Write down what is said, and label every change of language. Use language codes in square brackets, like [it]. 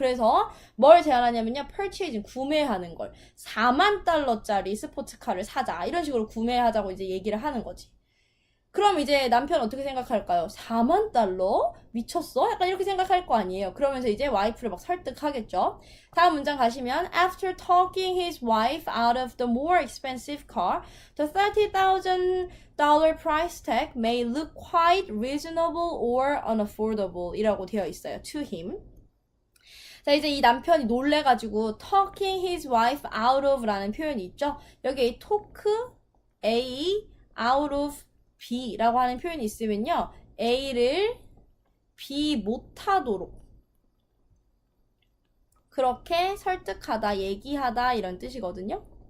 [ko] 그래서 뭘 제안하냐면요. purchasing, 구매하는 걸. 4만 달러짜리 스포츠카를 사자. 이런 식으로 구매하자고 이제 얘기를 하는 거지. 그럼 이제 남편 어떻게 생각할까요? 4만 달러? 미쳤어? 약간 이렇게 생각할 거 아니에요. 그러면서 이제 와이프를 막 설득하겠죠. 다음 문장 가시면 [en] After talking his wife out of the more expensive car, the $30,000 price tag may look quite reasonable or unaffordable [ko] 이라고 되어 있어요. [en] To him. [ko] 자, 이제 이 남편이 놀래가지고 [en] talking his wife out of [ko] 라는 표현이 있죠. 여기 talk, A, out of B라고 하는 표현이 있으면요. A를 B 못하도록 그렇게 설득하다, 얘기하다 이런 뜻이거든요.